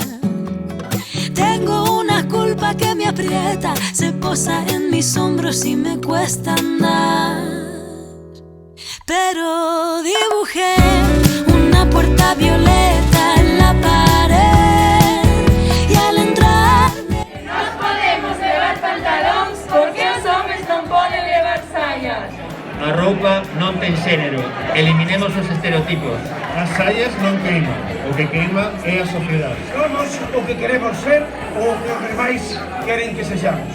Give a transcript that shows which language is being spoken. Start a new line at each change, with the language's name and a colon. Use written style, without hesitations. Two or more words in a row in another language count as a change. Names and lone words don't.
Spanish: Tengo una culpa que me aprieta, se posa en mis hombros y me cuesta andar. Pero dibujé una puerta violeta en la pared y al entrar
Galician: Nos podemos levar pantalóns porque os homes non poden levar saias. A roupa non ten xénero, eliminemos os estereotipos. As saias non queiman, o que queima é a sociedade. Somos o que queremos ser ou o que os demais queren que sexamos.